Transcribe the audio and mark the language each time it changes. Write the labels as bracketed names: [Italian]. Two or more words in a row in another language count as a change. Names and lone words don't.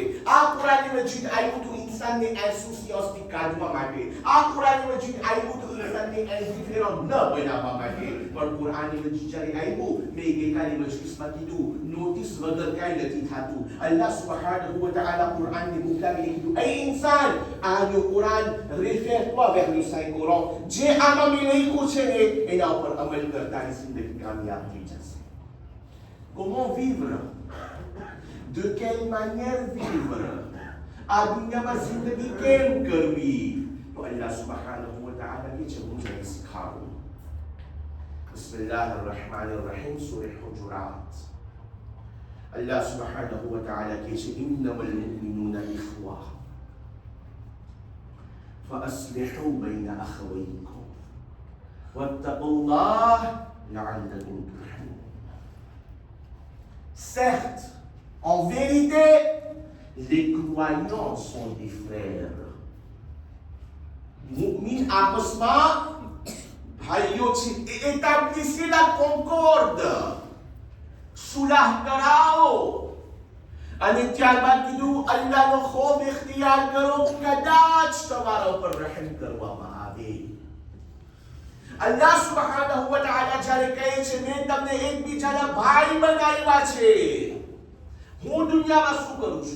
[Gujarati] આ કુરાન મજીદ આવ્યું હતું ઇન્સાનને એસોસિયસથી કાઢવા માટે. આ કુરાન મજીદ આવ્યું હતું ઇન્સાનને એન્ટિફેરો ન બનાવવા માટે. પણ કુરાન મજીદ જ્યારે આવ્યું, મેં ગઈકાલે મજલિસમાં કીધું, નોટિસ વગર કાંઈ નથી થતું. [Arabic] الله سبحانه وتعالى [Gujarati] કુરાનને મોકલાવીને કીધું, એ ઇન્સાન, આ જો કુરાન [French] réfère-toi vers le Saint Coran, [Gujarati] જે આમાં મેં લખ્યું છે ને એના ઉપર અમલ કરતાની જિંદગી કામયાબ થઈ જશે. [French] Comment vivre? De quelle manière vivre? [Gujarati] આ દુનિયામાં જિંદગી કેમ કરવી? તો [Arabic] الله سبحانه وتعالى [Gujarati] કે છે હું તમને શીખવાડું. [Arabic] بسم الله الرحمن الرحيم، سورة الحجرات. الله سبحانه وتعالى [Gujarati] કે છે [Arabic] إنما المؤمنون إخوة فأصلحوا بين أخويكم واتقوا الله لعلكم ترحمون. [French] Certes, en vérité, les croyants sont des frères. [Gujarati] Mu'min આપસમાં ભાઈઓ છે. [French] Établissez la concorde. [Gujarati] સુલાહ કરાવો. અને ત્યારબાદ કીધું [Arabic] અલ્લાહનો [Gujarati] ખૌફ ઇખ્તિયાર કરો, કદાચ તમારા ઉપર રહેમ કરવામાં આવે. [Arabic] الله سبحانه وتعالى [Gujarati] જ્યારે કહે છે મેં તમને એકબીજાના ભાઈ બનાવ્યા છે, હું દુનિયામાં શું કરું છું?